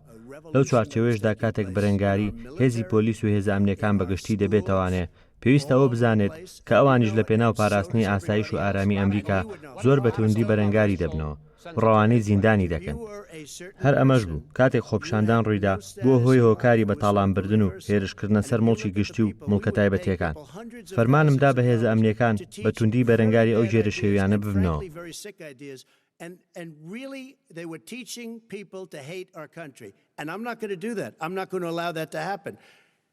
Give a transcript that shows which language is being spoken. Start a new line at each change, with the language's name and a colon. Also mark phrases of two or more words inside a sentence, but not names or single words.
Central Kurdish: لەو چوارچێوەیەشدا کاتێک بەرەنگاری هێزی پۆلیس و هێزە ئەمنیەکان بەگشتی دەبێتەوانێ پێویستە ئەوە بزانێت کە ئەوانیش لە پێناو پاراستنی ئاسایش و ئارامی ئەمریکا زۆر بەتوندی بەرەنگاری دەبنەوە، ڕەوانەی زیندانی دەکەن. هەر ئەمەش بوو کاتێک خۆپیشاندان ڕوویدا بۆ هۆی هۆکاری بە تاڵانبردن و هێرشکردنە سەر مڵکی گشتی و مڵکە تایبەتیەکان. فەرمانمدا بە هێزە ئەمنیەکان بەتوندی بەرەنگاری ئەو جێرە شێویانە ببنەوە.
English: And really, they were teaching people to hate our country. And I'm not going to do that. I'm not going to allow that to happen.